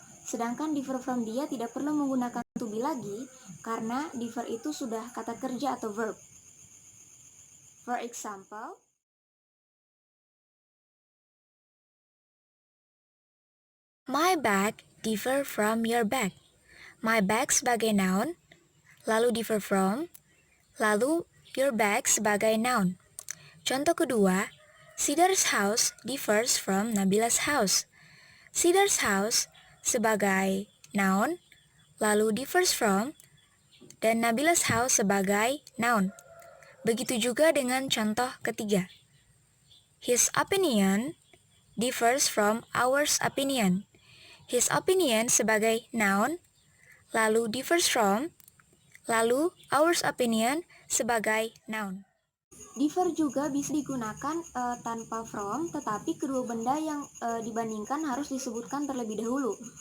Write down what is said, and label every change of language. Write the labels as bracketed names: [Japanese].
[Indonesian] Sedangkan differ from dia tidak perlu menggunakan to be lagi karena differ itu sudah kata kerja atau verb. [English] For example, my bag differ from your bag. [Indonesian] My bag sebagai noun, lalu differ from, lalu your bag sebagai noun. [English] Contoh kedua, Sidar's house differs from Nabila's house. [Indonesian] Sidar's house sebagai noun, lalu differs from, dan Nabila's house sebagai noun. Begitu juga dengan contoh ketiga. [English] His opinion differs from ours opinion. [Indonesian] His opinion sebagai noun, lalu differs from, lalu ours opinion sebagai noun. Differ juga bisa digunakan tanpa from, tetapi kedua benda yang dibandingkan harus disebutkan terlebih dahulu.